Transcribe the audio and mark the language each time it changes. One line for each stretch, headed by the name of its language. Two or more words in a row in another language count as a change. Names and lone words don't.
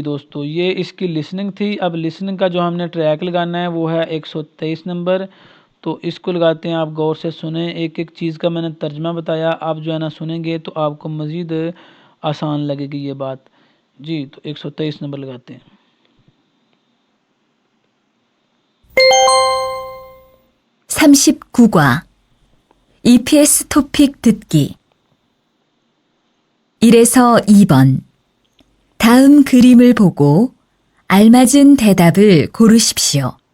Urdu: دوستو یہ اس کی لسننگ تھی۔ اب لسننگ کا جو ہم نے ٹریک لگانا ہے وہ ہے 123 نمبر. تو اس کو لگاتے ہیں، آپ غور سے سنے، ایک ایک چیز کا میں نے ترجمہ بتایا، آپ جو ہے نا سنیں گے تو آپ کو مزید آسان لگے گی یہ بات جی. تو 123 نمبر لگاتے ہیں.
Korean: (39과) EPS 토픽 듣기 1에서 2번. 다음 그림을 보고 알맞은 대답을 고르십시오.